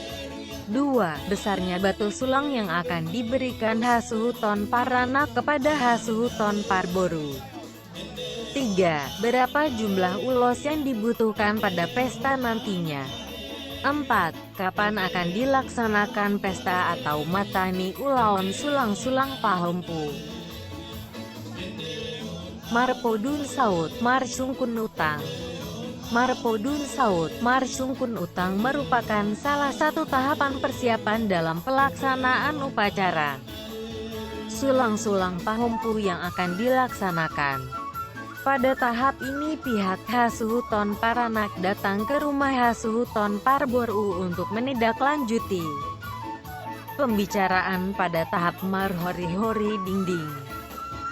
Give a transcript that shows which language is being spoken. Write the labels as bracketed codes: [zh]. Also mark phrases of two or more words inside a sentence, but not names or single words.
[id] 2. Besarnya batu sulang yang akan diberikan Hasuhuton Paranak kepada Hasuhuton Parboru. 3. Berapa jumlah ulos yang dibutuhkan pada pesta nantinya. 4. Kapan akan dilaksanakan pesta atau matani ulaon sulang-sulang Pahompu. Marpodun Saut, Marsungkun Utang. Marpodun Saut, Marsungkun Utang merupakan salah satu tahapan persiapan dalam pelaksanaan upacara sulang-sulang Pahompu yang akan dilaksanakan. Pada tahap ini pihak Hasuhuton Paranak datang ke rumah Hasuhuton Parboru untuk menindaklanjuti pembicaraan pada tahap marhori-hori dingding.